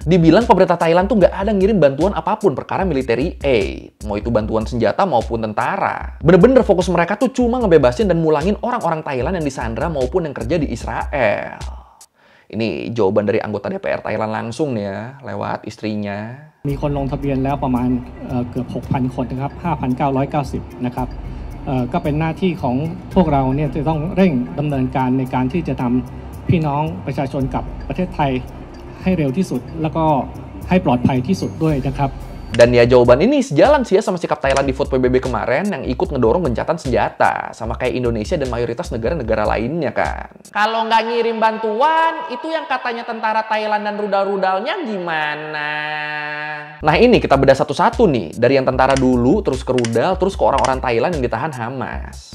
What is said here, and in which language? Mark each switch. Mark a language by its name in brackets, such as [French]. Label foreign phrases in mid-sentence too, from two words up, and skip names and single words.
[Indonesian] Dibilang pemerintah Thailand tuh nggak ada ngirim bantuan apapun perkara [English] military aid. [Indonesian] Mau itu bantuan senjata maupun tentara. Bener-bener fokus mereka tuh cuma ngebebasin dan mulangin orang-orang Thailand yang disandra maupun yang kerja di Israel. Ini jawaban dari anggota DPR Thailand langsung nih ya, lewat istrinya. [Thai] มีคนลงทะเบียนแล้วประมาณเกือบ 6,000 คนนะครับ 5,990 นะครับ ก็เป็นหน้าที่ของพวกเราเนี่ยจะต้องเร่งดำเนินการในการที่จะทำพี่น้องประชาชนกับประเทศไทยให้เร็วที่สุดแล้วก็ให้ปลอดภัยที่สุดด้วยนะครับ [Indonesian] Dan ya jawaban ini sejalan sih ya sama sikap Thailand di Vote PBB kemarin yang ikut ngedorong gencatan senjata. Sama kayak Indonesia dan mayoritas negara-negara lainnya kan. Kalau nggak ngirim bantuan, itu yang katanya tentara Thailand dan rudal-rudalnya gimana? Nah ini kita bedah satu-satu nih. Dari yang tentara dulu, terus ke rudal, terus ke orang-orang Thailand yang ditahan Hamas.